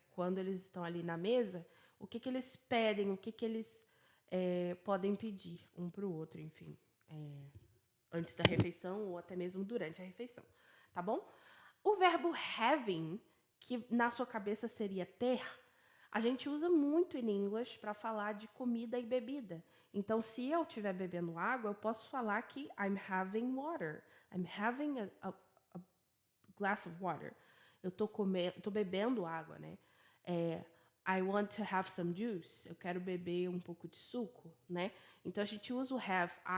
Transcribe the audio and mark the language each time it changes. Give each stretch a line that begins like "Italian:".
Portuguese: Quando eles estão ali na mesa, o que eles pedem, o que eles podem pedir um para o outro, enfim, antes da refeição ou até mesmo durante a refeição, tá bom? O verbo having, que na sua cabeça seria ter, a gente usa muito em inglês para falar de comida e bebida. Então, se eu estiver bebendo água, eu posso falar que
English: I'm having water. I'm having a glass of water.
Portuguese: Eu tô bebendo água, né?
English: I want to have some juice.
Portuguese: Eu quero beber um pouco de suco, né? Então a gente usa o have.